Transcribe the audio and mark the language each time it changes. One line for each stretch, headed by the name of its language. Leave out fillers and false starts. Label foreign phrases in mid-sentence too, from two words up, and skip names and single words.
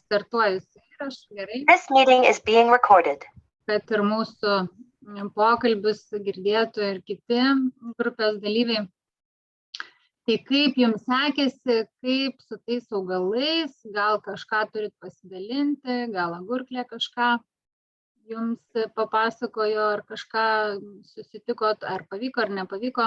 Lithuanian: startuoju su įrašu, gerai.
English: This meeting is being recorded.
Lithuanian: Kad ir mūsų pokalbius girdėtų ir kiti grupės dalyviai. Tai kaip jums sekėsi, kaip su tais augalais, gal kažką turit pasidalinti, gal agurklė kažką jums papasakojo, ar kažką susitikot, ar pavyko, ar nepavyko.